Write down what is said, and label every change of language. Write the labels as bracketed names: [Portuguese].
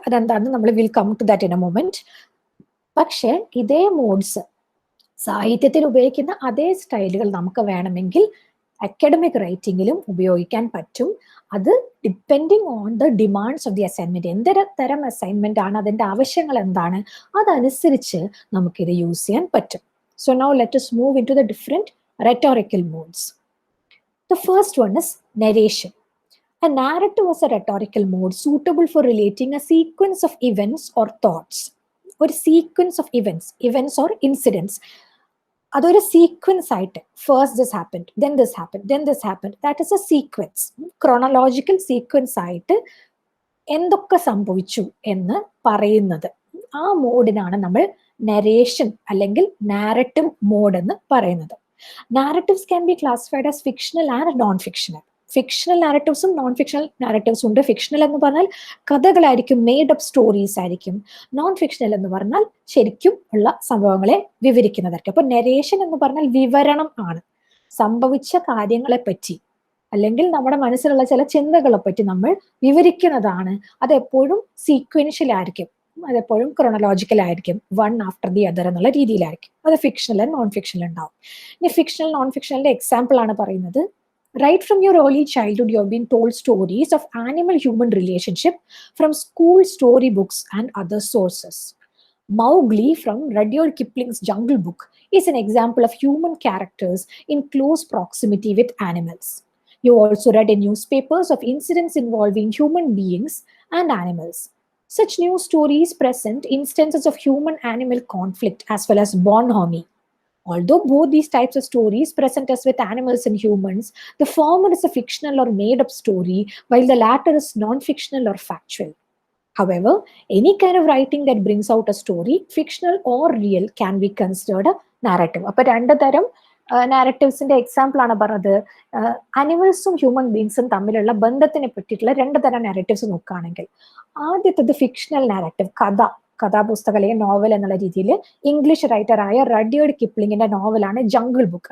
[Malayalam] അതെന്താണെന്ന് നമ്മൾ [English] Will come to that in a moment. [Malayalam] പക്ഷേ ഇതേ മോഡ്സ് സാഹിത്യത്തിൽ ഉപയോഗിക്കുന്ന അതേ സ്റ്റൈലുകൾ നമുക്ക് വേണമെങ്കിൽ അക്കാഡമിക് റൈറ്റിങ്ങിലും ഉപയോഗിക്കാൻ പറ്റും. അത് [English] Depending on the demands of the assignment. [Malayalam] എന്തൊരു തരം അസൈൻമെന്റ് ആണ്, അതിന്റെ ആവശ്യങ്ങൾ എന്താണ്, അതനുസരിച്ച് നമുക്കിത് യൂസ് ചെയ്യാൻ പറ്റും. [English] So now let us move into the different rhetorical modes. The first one is narration. A narrative is a rhetorical mode suitable for relating a sequence of events or thoughts. ഒരു sequence of events or incidents, [Malayalam] അതൊരു sequence ആയിട്ട്, [English] First this happened, then this happened, then this happened, that is a sequence. [Malayalam] ക്രോണോളോജിക്കൽ sequence ആയിട്ട് എന്തൊക്കെ സംഭവിച്ചു എന്ന് പറയുന്നത്, ആ മോഡിനാണ് നമ്മൾ നരേഷൻ അല്ലെങ്കിൽ നാരറ്റീവ് മോഡ് എന്ന് പറയുന്നത്. [English] Narratives can be classified as fictional and non fictional. [Malayalam] Fictional നാരറ്റീവ്സും non fictional നാരറ്റീവ്സും ഉണ്ട്. ഫിക്ഷണൽ എന്ന് പറഞ്ഞാൽ കഥകളായിരിക്കും, [English] made up stories [Malayalam] ആയിരിക്കും. നോൺ ഫിക്ഷണൽ എന്ന് പറഞ്ഞാൽ ശരിക്കും ഉള്ള സംഭവങ്ങളെ വിവരിക്കുന്നതായിരിക്കും. അപ്പൊ നരേഷൻ എന്ന് പറഞ്ഞാൽ വിവരണം ആണ്, സംഭവിച്ച കാര്യങ്ങളെ പറ്റി അല്ലെങ്കിൽ നമ്മുടെ മനസ്സിലുള്ള ചില ചിന്തകളെ പറ്റി നമ്മൾ വിവരിക്കുന്നതാണ്. അതെപ്പോഴും സീക്വൻഷ്യൽ ആയിരിക്കും, അതെപ്പോഴും ക്രോണോളജിക്കൽ ആയിരിക്കും, [English] one after the other [Malayalam] എന്നുള്ള രീതിയിലായിരിക്കും. അത് ഫിക്ഷണൽ ആൻഡ് നോൺ ഫിക്ഷണൽ ഉണ്ടാവും. ഇനി ഫിക്ഷണൽ നോൺ ഫിക്ഷണലിന്റെ എക്സാമ്പിൾ ആണ് പറയുന്നത്. [English] Right from your early childhood, you have been told stories of animal-human relationship from school storybooks and other sources. Mowgli from Rudyard Kipling's Jungle Book is an example of human characters in close proximity with animals. You also read in newspapers of incidents involving human beings and animals. Such news stories present instances of human-animal conflict as well as bonhomie. Although both these types of stories present us with animals and humans, the former is a fictional or made-up story, while the latter is non-fictional or factual. However, any kind of writing that brings out a story, fictional or real, can be considered a narrative. [Malayalam] അപ്പോൾ രണ്ട് തരം നാരറ്റീവ്സിന്റെ example ആണ് പറഞ്ഞത്. അനിമൽസും human ബീങ്സും തമ്മിലുള്ള ബന്ധത്തിനെ പറ്റിയിട്ടുള്ള രണ്ട് തരം narratives നോക്കുകയാണെങ്കിൽ, ആദ്യത്തത് ഫിക്ഷണൽ നാരറ്റീവ്, കഥാപുസ്തകം അല്ലെങ്കിൽ നോവൽ എന്നുള്ള രീതിയിൽ ഇംഗ്ലീഷ് റൈറ്ററായ റഡിയാർഡ് കിപ്ലിങ്ങിന്റെ നോവലാണ് ജംഗിൾ ബുക്ക്.